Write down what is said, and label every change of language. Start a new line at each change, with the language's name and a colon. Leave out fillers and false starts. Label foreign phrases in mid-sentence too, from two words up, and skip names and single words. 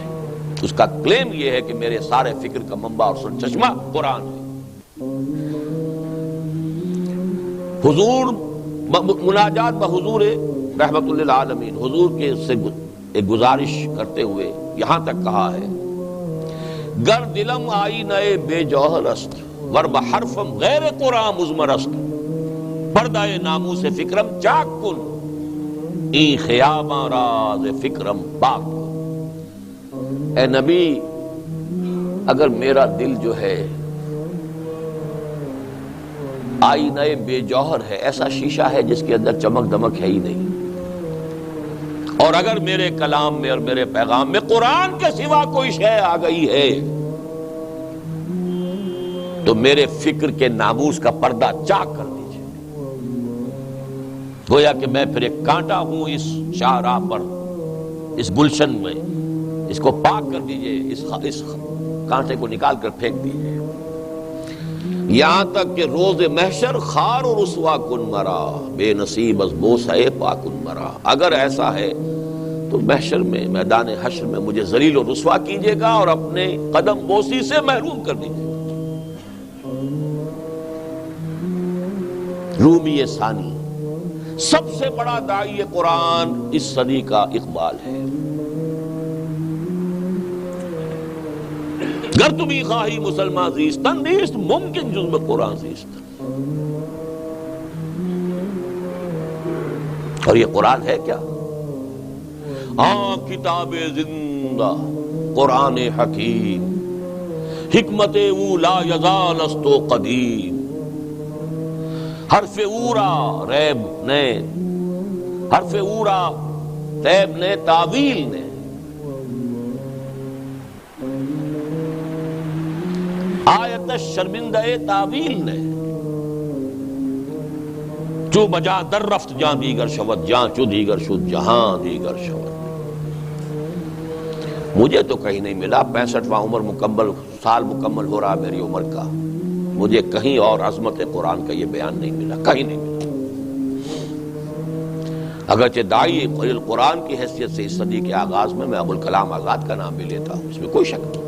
Urdu: اس کا کلیم یہ ہے کہ میرے سارے فکر کا منبع اور سرچشمہ قرآن ہے. حضور مناجات بحضور رحمت للعالمین، حضور کے سے ایک گزارش کرتے ہوئے یہاں تک کہا ہے:
Persian: گر دلم آئی نئے بے جوہر است ور بحرفم غیر قرآن مزمر است پردہ نامو سے فکرم چاک کن ای خیامہ راز فکرم پاک کن.
Urdu: اے نبی، اگر میرا دل جو ہے آئینہ بے جوہر ہے، ایسا شیشہ ہے جس کے اندر چمک دمک ہے ہی نہیں، اور اگر میرے کلام میں اور میرے پیغام میں قرآن کے سوا کوئی شے آ گئی ہے تو میرے فکر کے ناموس کا پردہ چاک کر دیجئے. گویا کہ میں پھر ایک کانٹا ہوں اس شاہراہ پر، اس گلشن میں، اس کو پاک کر دیجئے، اس کانٹے کو نکال کر پھینک دیجئے. یہاں تک کہ
Persian: روز محشر خار و رسوا کن مرا بے نصیب از بوسہ پاکن مرا.
Urdu: اگر ایسا ہے تو محشر میں، میدان حشر میں مجھے ذلیل و رسوا کیجیے گا اور اپنے قدم بوسی سے محروم کر دیجیے گا. رومی ثانی سب سے بڑا داعی قرآن اس صدی کا اقبال ہے.
Persian: گر تمہیں خواہی مسلمان زیستن نیست ممکن جز میں قرآن زیستن.
Urdu: اور یہ قرآن ہے کیا؟
Persian: کتاب زندہ قرآن حکیم حکمت اولا یزال است و قدیم حرف اورا ریب نے، حرف اورا ریب نے، تعویل نے. آیت شرمندہ تعویل نے. چو بجا در رفت جہاں دیگر شود جہاں چو دیگر شد جہاں دیگر شود.
Urdu: مجھے تو کہیں نہیں ملا، 65واں عمر مکمل، سال مکمل ہو رہا میری عمر کا، مجھے کہیں اور عظمت قرآن کا یہ بیان نہیں ملا، کہیں نہیں ملا. اگرچہ داعی قرآن کی حیثیت سے اس صدی کے آغاز میں ابوالکلام آزاد کا نام بھی لیتا ہوں، اس میں کوئی شک نہیں.